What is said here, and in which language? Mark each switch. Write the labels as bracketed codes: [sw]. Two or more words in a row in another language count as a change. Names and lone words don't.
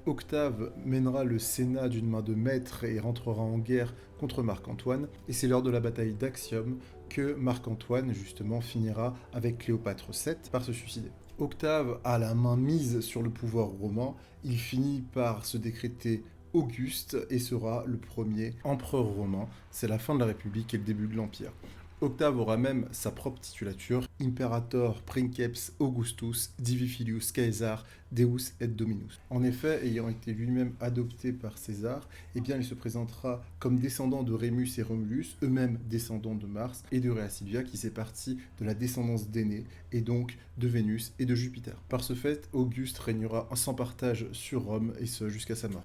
[fr] Octave mènera le Sénat d'une main de maître et rentrera en guerre contre Marc-Antoine, et c'est lors de la bataille d'Actium que Marc-Antoine, justement, finira avec Cléopâtre VII par se suicider. Octave a la main mise sur le pouvoir romain, il finit par se décréter Auguste et sera le premier empereur romain. C'est la fin de la République et le début de l'Empire. Octave aura même sa propre titulature, [la] Imperator Princeps Augustus Divi Filius Caesar Deus et Dominus. [fr] En effet, ayant été lui-même adopté par César, eh bien il se présentera comme descendant de Rémus et Romulus, eux-mêmes descendants de Mars, et de Rhea Silvia qui s'est partie de la descendance d'Énée, et donc de Vénus et de Jupiter. Par ce fait, Auguste régnera sans partage sur Rome, et ce jusqu'à sa mort.